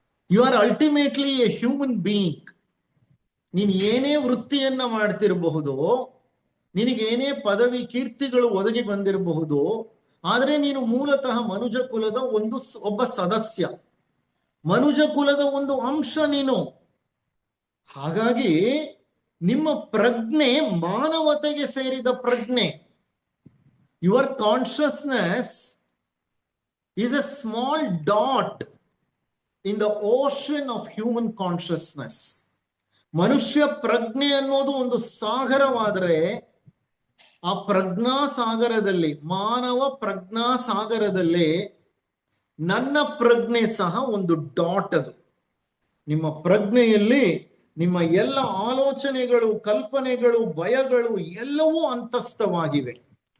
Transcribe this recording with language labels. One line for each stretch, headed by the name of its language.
English: You are ultimately a human being.
Kannada: ನೀನು ಏನೇ ವೃತ್ತಿಯನ್ನ ಮಾಡ್ತಿರಬಹುದು, ನಿನಗೇನೇ ಪದವಿ ಕೀರ್ತಿಗಳು ಒದಗಿ ಬಂದಿರಬಹುದು, ಆದ್ರೆ ನೀನು ಮೂಲತಃ ಮನುಜ ಕುಲದ ಒಬ್ಬ ಸದಸ್ಯ, ಮನುಜ ಕುಲದ ಒಂದು ಅಂಶ ನೀನು. ಹಾಗಾಗಿ ನಿಮ್ಮ ಪ್ರಜ್ಞೆ ಮಾನವತೆಗೆ ಸೇರಿದ ಪ್ರಜ್ಞೆ.
English: Your consciousness is a small dot in the ocean of human consciousness.
Kannada: ಮನುಷ್ಯ ಪ್ರಜ್ಞೆ ಅನ್ನೋದು ಒಂದು ಸಾಗರವಾದರೆ, ಆ ಪ್ರಜ್ಞಾ ಸಾಗರದಲ್ಲಿ, ಮಾನವ ಪ್ರಜ್ಞಾ ಸಾಗರದಲ್ಲಿ ನನ್ನ ಪ್ರಜ್ಞೆ ಸಹ ಒಂದು ಡಾಟ್. ಅದು ನಿಮ್ಮ ಪ್ರಜ್ಞೆಯಲ್ಲಿ ನಿಮ್ಮ ಎಲ್ಲ ಆಲೋಚನೆಗಳು, ಕಲ್ಪನೆಗಳು, ಭಯಗಳು ಎಲ್ಲವೂ ಅಂತಸ್ಥವಾಗಿವೆ.